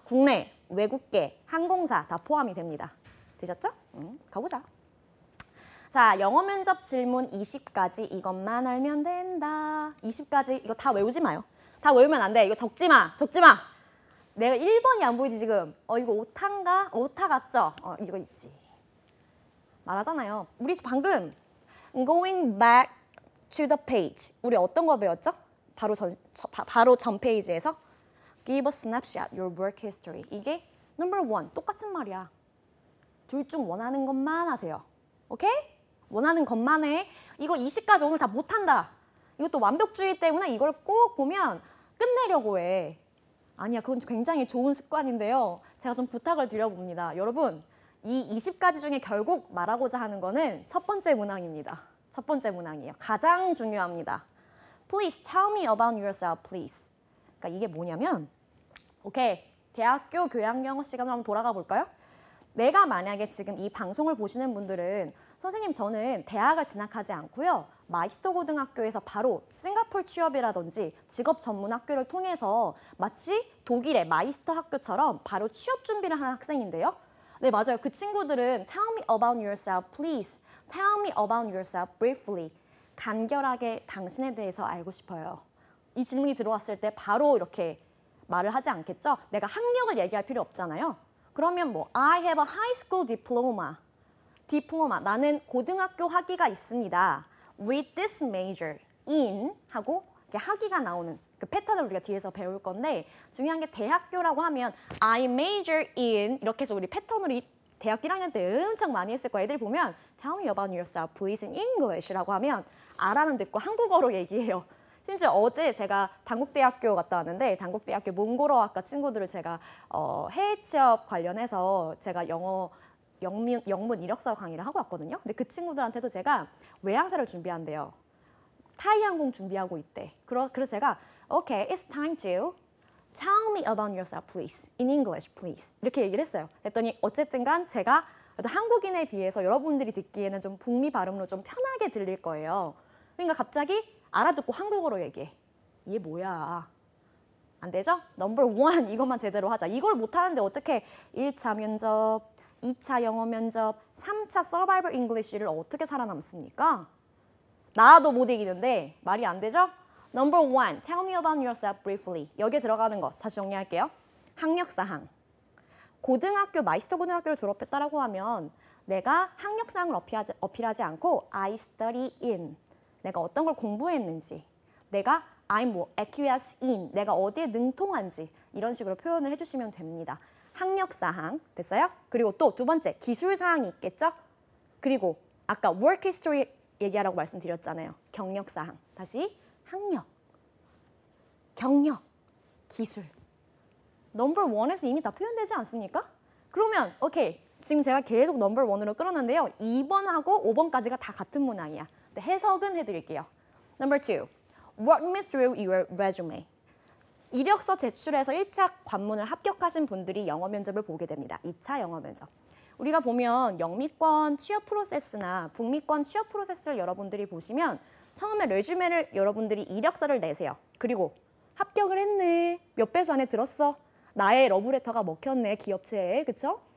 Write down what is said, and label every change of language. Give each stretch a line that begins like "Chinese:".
Korean: 국내, 외국계, 항공사 다 포함이 됩니다. 되셨죠? 가보자. 자, 영어 면접 질문 20가지 이것만 알면 된다. 20가지 이거 다 외우지 마요. 다 외우면 안 돼. 이거 적지 마. 적지 마. 내가 1번이 안 보이지 지금. 이거 오타인가? 오타 같죠? 이거 있지. 말하잖아요. 우리 방금
English: going back to the page.
Korean: 우리 어떤 거 배웠죠? 바로 전 페이지에서
English: give a snapshot your work history.
Korean: 이게 number 1. 똑같은 말이야. 둘 중 원하는 것만 하세요. 오케이? 원하는 것만 해. 이거 20까지 오늘 다 못한다. 이것도 완벽주의 때문에 이걸 꼭 보면 끝내려고 해. 아니야, 그건 굉장히 좋은 습관인데요. 제가 좀 부탁을 드려봅니다. 여러분, 이 20가지 중에 결국 말하고자 하는 거는 첫 번째 문항입니다. 첫 번째 문항이에요. 가장 중요합니다.
English: Please tell me about yourself, please.
Korean: 그러니까 이게 뭐냐면, 오케이, 대학교 교양영어 시간으로 한번 돌아가 볼까요? 내가 만약에 지금 이 방송을 보시는 분들은 선생님 저는 대학을 진학하지 않고요. 마이스터 고등학교에서 바로 싱가포르 취업이라든지 직업 전문 학교를 통해서 마치 독일의 마이스터 학교처럼 바로 취업 준비를 하는 학생인데요. 네, 맞아요. 그 친구들은
English: Tell me about yourself, please. Tell me about yourself briefly.
Korean: 간결하게 당신에 대해서 알고 싶어요. 이 질문이 들어왔을 때 바로 이렇게 말을 하지 않겠죠? 내가 학력을 얘기할 필요 없잖아요. 그러면 뭐
English: I have a high school diploma.
Korean: 나는 고등학교 학위가 있습니다.
English: With this major in
Korean: 하고 이렇게 학위가 나오는 그 패턴을 우리가 뒤에서 배울 건데 중요한 게 대학교라고 하면
English: I major in
Korean: 이렇게 해서 우리 패턴으로 대학교 1학년 때 엄청 많이 했을 거예요. 애들이 보면
English: Tell me about yourself, please in English
Korean: 라고 하면 알아는 듣고 한국어로 얘기해요. 심지어 어제 제가 단국대학교 갔다 왔는데 단국대학교 몽골어학과 친구들을 제가 해외 취업 관련해서 제가 영어 영문 이력서 강의를 하고 왔거든요. 근데 그 친구들한테도 제가 외항사를 준비한대요. 타이 항공 준비하고 있대. 그래서 제가
English: Okay, it's time to tell me about yourself, please. In English, please.
Korean: 이렇게 얘기를 했어요. 그랬더니 어쨌든 간 제가 한국인에 비해서 여러분들이 듣기에는 좀 북미 발음으로 좀 편하게 들릴 거예요. 그러니까 갑자기 알아듣고 한국어로 얘기해. 이게 뭐야. 안 되죠? 넘버 원 이것만 제대로 하자. 이걸 못하는데 어떻게 1차 면접, 2차 영어 면접, 3차 서바이벌 잉글리시를 어떻게 살아남습니까? 나도 못 이기는데 말이 안 되죠?
English: Number one, tell me about yourself briefly.
Korean: 여기에 들어가는 거 다시 정리할게요. 학력사항. 고등학교, 마이스터 고등학교를 졸업했다라고 하면 내가 학력사항을 어필하지 않고
English: I study in.
Korean: 내가 어떤 걸 공부했는지. 내가
English: I'm
Korean: 뭐
English: acquiesce in.
Korean: 내가 어디에 능통한지. 이런 식으로 표현을 해주시면 됩니다. 학력사항 됐어요? 그리고 또 두 번째, 기술사항이 있겠죠? 그리고 아까 work history 얘기하라고 말씀드렸잖아요. 경력사항. 다시 학력, 경력, 기술. 넘버 원에서 이미 다 표현되지 않습니까? 그러면 오케이, 지금 제가 계속 넘버 원으로 끌었는데요. 2번하고 5번까지가 다 같은 문항이야. 근데 해석은 해드릴게요.
English: Number two, walk me through your resume.
Korean: 이력서 제출해서 1차 관문을 합격하신 분들이 영어 면접을 보게 됩니다. 2차 영어 면접. 우리가 보면 영미권 취업 프로세스나 북미권 취업 프로세스를 여러분들이 보시면 처음에 레주메를 여러분들이 이력서를 내세요. 그리고 합격을 했네. 몇 배수 안에 들었어. 나의 러브레터가 먹혔네. 기업체에. 그쵸?